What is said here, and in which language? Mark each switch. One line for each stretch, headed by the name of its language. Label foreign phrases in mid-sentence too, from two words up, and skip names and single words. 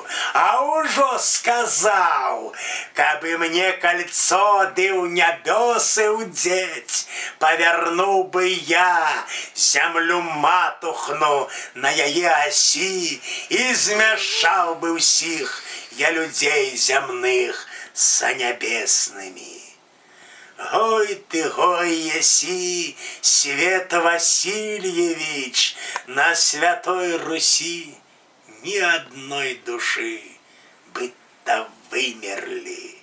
Belarusian: А ўжо сказаў, кабы мне кольцо ды ў нябёсы ўдзець, павярнуў бы я зямлю матухну на яе асі і змяшаў бы ўсіх я людзей зямных
Russian: со небесными. Гой ты, гой еси, Свет Васильевич, на Святой Руси ни одной души быть-то вымерли.